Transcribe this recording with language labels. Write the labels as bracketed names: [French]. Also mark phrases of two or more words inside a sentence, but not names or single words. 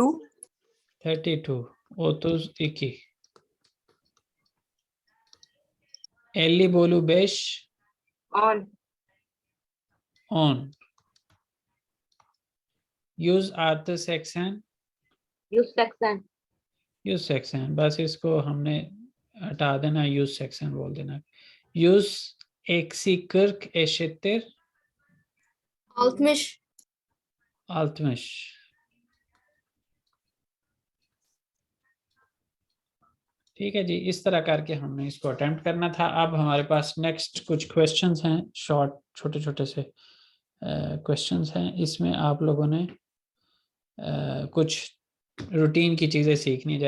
[Turkish] 32 32 50 bölü 5 10 100 artı 80 100 80। [Hindi] बस इसको हमने हटा देना, 100 80 बोल देना। [Turkish] 100 eksi 40 eşittir 60 60। [Hindi] ठीक है जी, इस तरह करके हमने इसको अटेम्प्ट करना था। अब हमारे पास नेक्स्ट कुछ क्वेश्चंस हैं, शॉर्ट छोटे छोटे से क्वेश्चंस हैं। इसमें आप लोगों ने कुछ रूटीन की चीज़ें सीखनी है।